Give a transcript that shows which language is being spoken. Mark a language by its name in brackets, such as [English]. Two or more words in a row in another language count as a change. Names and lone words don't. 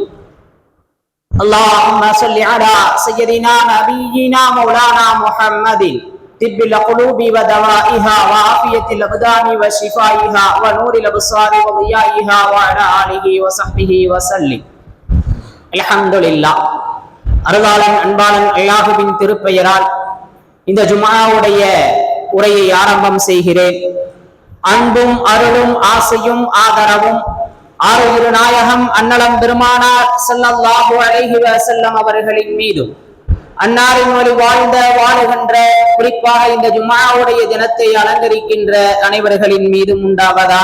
[Arabic] اللهم صل على سيدنا نبينا مولانا محمد طب القلوب ودوائها وعافية الأبدان وشفائها ونور الأبصار وضيائها وعلى آله وصحبه وسلم الحمد لله [Tamil] அருளாளன் அன்பாளன் அல்லாஹுவின் திருப்பெயரால் இந்த ஜும்ஆவுடைய உரையை ஆரம்பம் செய்கிறேன். அன்பும் அருளும் ஆசையும் ஆதரவும் ஆரோக்கிய நாயகம் அன்னலம் பெருமானார் [Arabic] صلى الله عليه وسلم [Tamil] அவர்களின் மீதும் அன்னாரின் வழி வாழுகின்ற குறிப்பாக இந்த ஜும்ஆவுடைய தினத்தை அலங்கரிக்கின்ற அனைவர்களின் மீதும் உண்டாவதாக.